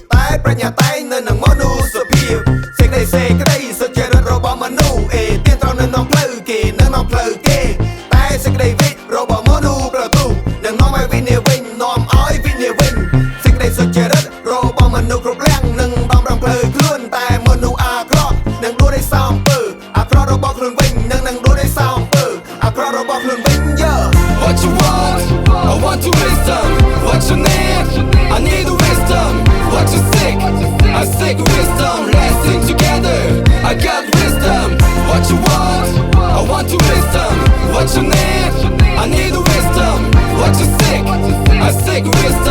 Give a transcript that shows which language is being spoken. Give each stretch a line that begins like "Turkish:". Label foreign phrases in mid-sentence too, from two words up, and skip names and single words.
Khmer: សេចក្តីសុចរិតរបស់មនុស្សទៀនត្រង់នៅក្នុងផ្លូវគេតែសេចក្តីវិតរបស់មនុស្សប្រទូនឹងនាំឲ្យវិនិច្ឆ័យវិញសេចក្តីសុចរិតរបស់មនុស្សគ្រប់លាំងនឹងបំរុងផ្លូវខ្លួនតែមនុស្សអាក្រក់នឹងដួលដោយសារអំពើអាក្រក់របស់ខ្លួនវិញនឹងដួលដោយសារអំពើអាក្រក់របស់ខ្លួនវិញ
English: What you want? I want to wisdom. What you need? I need the wisdom. What you seek? I seek wisdom. Let's sing together. I got wisdom. What you want? I want to wisdom. What you need? I need the wisdom. What you seek? I seek wisdom.